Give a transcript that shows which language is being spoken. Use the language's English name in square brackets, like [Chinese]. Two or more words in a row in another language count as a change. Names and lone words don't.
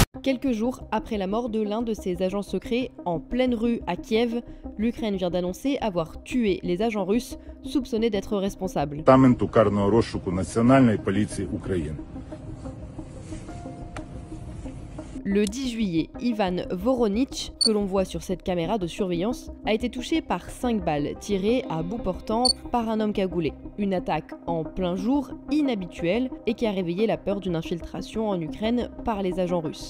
[French] Quelques jours après la mort de l'un de ses agents secrets, en pleine rue à Kiev, l'Ukraine vient d'annoncer avoir tué les agents russes soupçonnés d'être responsables. [Ukrainian] Департаменту карного розшуку Національної поліції України. [French] Le 10 juillet, Ivan Voronich, que l'on voit sur cette caméra de surveillance, a été touché par 5 balles tirées à bout portant par un homme cagoulé. Une attaque en plein jour, inhabituelle, et qui a réveillé la peur d'une infiltration en Ukraine par les agents russes.